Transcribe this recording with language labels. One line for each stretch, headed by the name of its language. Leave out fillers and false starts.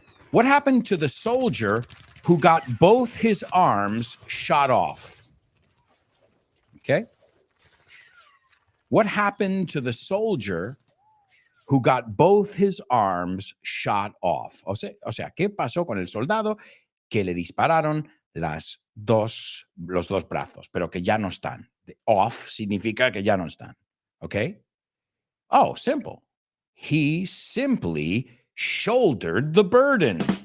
English: What happened to the soldier who got both his arms shot off? Okay. What happened to the soldier who got both his arms shot off?
Spanish: O sea, ¿qué pasó con el soldado que le dispararon los dos brazos, pero que ya no están? Off significa que ya no están.
English: Okay. Oh, simple. He simply shouldered the burden.